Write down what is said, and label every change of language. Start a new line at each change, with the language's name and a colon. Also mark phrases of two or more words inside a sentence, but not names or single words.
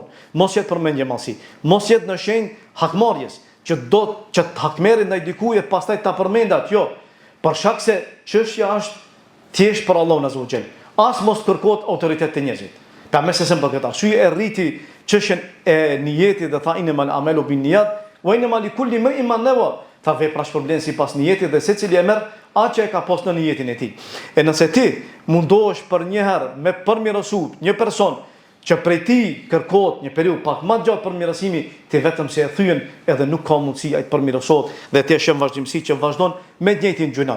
Albanian: Mos jetë për mendjemallsi, mos jetë në shenjë hakmarrjes, që do që të hakmerrit ndaj dikujt e pastaj ta përmendat, jo. Për shkak se çështja është thjesht për Allahun
Arabic: عز وجل.
Albanian: As mos kërkohet autoritet të njerëzit. Ka mëse se për këtë arsye e rriti çështjen e niyetit dhe tha
Arabic: إنما الأعمال بالنيات وإنما لكل امرئ ما نوى.
Albanian: Tha vepra shpërblen sipas niyetit dhe secili e merr atë që e ka pas në niyetin e tij. E nëse ti mundohesh për një herë me përmirësu një person që prej ti kërkohet një periudhë pak më gjatë përmirësimi, ti vetëm se e thyen edhe nuk ka mundësi ai të përmirësohet dhe ti shëm vazhdimsi që vazhdon me të njëjtin gjunat.